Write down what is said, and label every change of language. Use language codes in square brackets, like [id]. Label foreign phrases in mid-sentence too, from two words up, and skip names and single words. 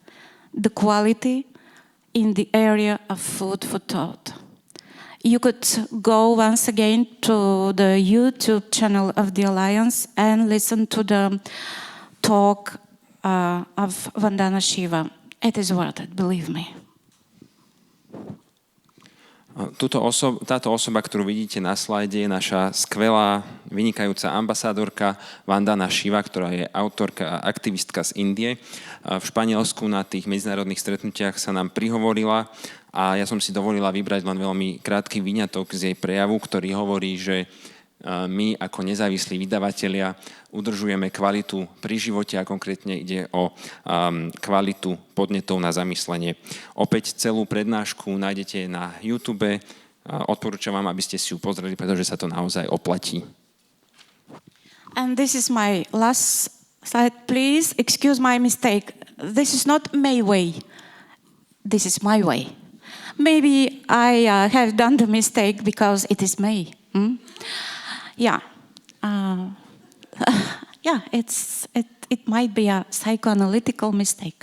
[en] The quality in the area of food for thought. You could go once again to the YouTube channel of the Alliance and listen to the talk of Vandana Shiva. It is worth it, believe me. [sk] Táto osoba, ktorú vidíte na slajde, je naša skvelá, vynikajúca ambasádorka Vandana Shiva, ktorá je autorka a aktivistka z Indie. V Španielsku na tých medzinárodných stretnutiach sa nám prihovorila a ja som si dovolila vybrať len veľmi krátky výňatok z jej prejavu, ktorý hovorí, že my ako nezávislí vydavatelia udržujeme kvalitu pri živote a konkrétne ide o kvalitu podnetov na zamyslenie. Opäť celú prednášku nájdete na YouTube. Odporúčam vám, aby ste si ju pozreli, pretože sa to naozaj oplatí. [en] And this is my last slide. Please excuse my mistake. This is not my way. This is my way. Maybe I have done the mistake because it is me. Yeah, it might be a psychoanalytical mistake.